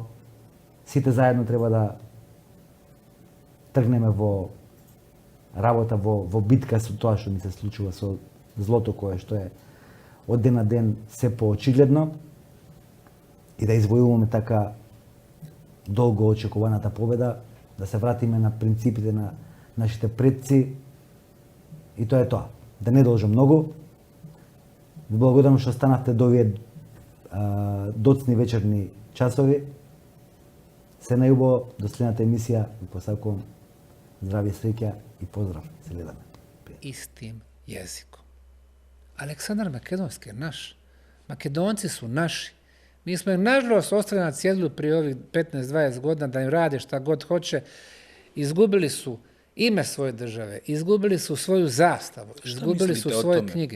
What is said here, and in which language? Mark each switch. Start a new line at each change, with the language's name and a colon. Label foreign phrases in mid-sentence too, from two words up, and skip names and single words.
Macedonian: Сите заедно треба да тргнеме во работа, во битка со тоа што ни се случува, со злото кое што е од ден на ден се поочигледно, и да извојуваме така долго очекуваната победа, да се вратиме на принципите на нашите предци, и тоа е тоа. Да не должам многу. Ви благодарам што станавте до овие доцни вечерни часови. Се најубаво, до следната емисија. Ви посакувам здравје, среќа и поздрав. Се гледаме.
Serbian: Истим jezikom. Aleksandar Makedonski je naš. Makedonci su naši. Mi smo ih nažalost ostavili na cjedilu prije ovih 15-20 godina da im rade šta god hoće. Izgubili su ime svoje države, izgubili su svoju zastavu, izgubili su svoje knjige.